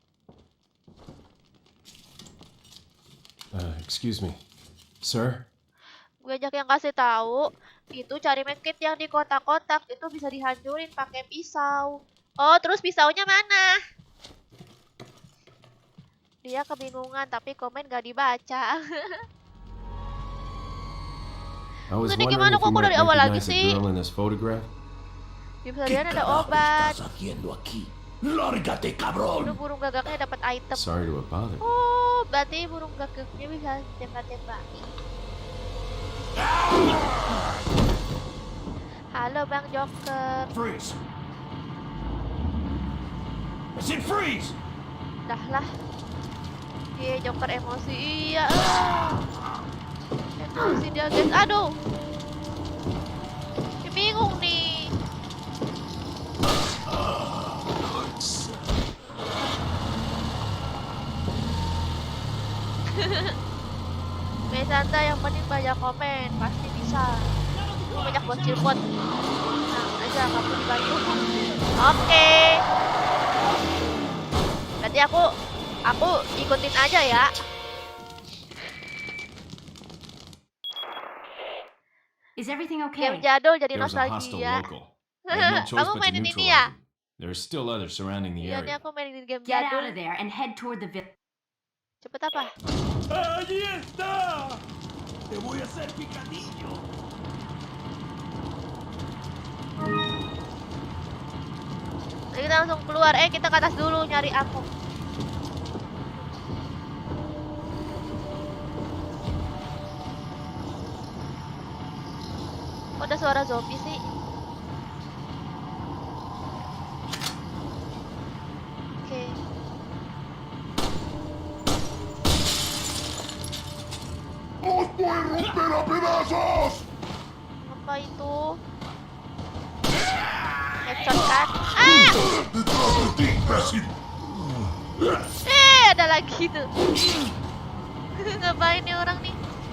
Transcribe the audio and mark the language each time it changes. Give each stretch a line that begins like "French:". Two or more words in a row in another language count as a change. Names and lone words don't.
English: Excuse me. Sir?
Indonesian: Gue ajak yang kasih tahu, itu cari medkit yang di kotak-kotak itu bisa dihancurin pakai pisau. Oh, terus pisaunya mana? Dia kebingungan tapi komen gak dibaca.
English: I was
Indonesian: Ini
English: wondering
Indonesian: gimana
English: if
Indonesian: kok
English: you might
Indonesian: dari awal lagi
English: recognize the
Indonesian: sih?
English: girl in this photograph.
Indonesian: Di pesarian ada obat.
Spanish: estás haciendo aquí? ¡Lárgate,
Indonesian: Itu
Spanish: cabrón!
Indonesian: burung gagaknya dapat item.
English: Sorry to have bothered.
Indonesian: Oh, berarti burung gagaknya bisa tembak-tembaki. Halo Bang Joker.
English: Freeze! I said freeze!
Indonesian: Dah lah. Iya, Joker emosi. Iya. Emosi dia, guys. Aduh. Bingung nih. Santai, yang penting banyak komen, pasti bisa. Banyak bocil bot. Nah, aja kamu dibantu. Oke. Berarti aku ikutin aja ya.
English: Is everything
Indonesian: Game
English: okay?
Indonesian: jadul jadi
English: There was a hostile
Indonesian: nostalgia.
English: local. I had no choice
Indonesian: Kamu
English: but to
Indonesian: mainin ini
English: neutralize
Indonesian: ya?
English: him. There are still others surrounding the
Indonesian: Iya nih,
English: area.
Indonesian: aku mainin game
English: Get out
Indonesian: jadul.
English: of there and head toward the village.
Indonesian: Cepet apa?
Spanish: ¡Allí está! ¡Te voy a hacer picadillo!
Indonesian: Jadi kita langsung keluar. Kita ke atas dulu nyari ammo. Kok ada suara zombie sih? Oke.
Spanish: ¡Os voy a romper a pedazos!
Indonesian: Apa itu? Headshot kan?
Spanish: ¡Detrás de ti, imbécil!
Indonesian: Ada lagi tuh. Ngapain nih orang nih?